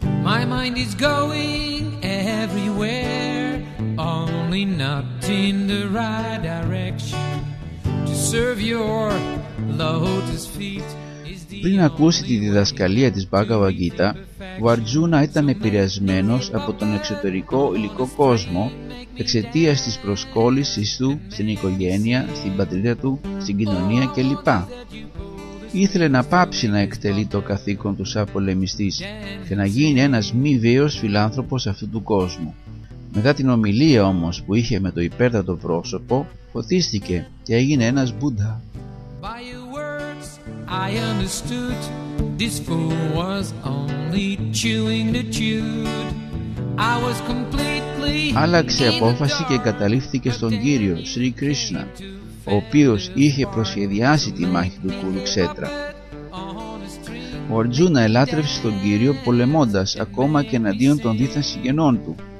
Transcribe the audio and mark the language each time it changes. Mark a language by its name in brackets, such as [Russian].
[English] My mind is going everywhere, only not in the right direction. To serve your lotus feet is the... [Greek] Πριν ακούσει τη διδασκαλία της Bhagavad Gita, ο Αρτζούνα ήταν επηρεασμένος από τον εξωτερικό υλικό κόσμο εξαιτίας της προσκόλλησης του στην οικογένεια, στην πατρίδα του, στην κοινωνία κλπ. Ήθελε να πάψει να εκτελεί το καθήκον του σαν πολεμιστής και να γίνει ένας μη βίαιος φιλάνθρωπος αυτού του κόσμου. Μετά την ομιλία όμως που είχε με το υπέρτατο πρόσωπο, φωτίστηκε και έγινε ένας Μπούντα. [English] By I understood this fool was only chewing the chewed. I was completely. [Greek] Άλλαξε απόφαση και καταλήφθηκε στον Κύριο Σρι Κρίσνα, ο οποίος είχε προσχεδιάσει τη μάχη του Κουρουξέτρα. Ο Αρτζούνα ελάτρευσε τον Κύριο πολεμώντας ακόμα και εναντίον των δίθεν συγγενών του.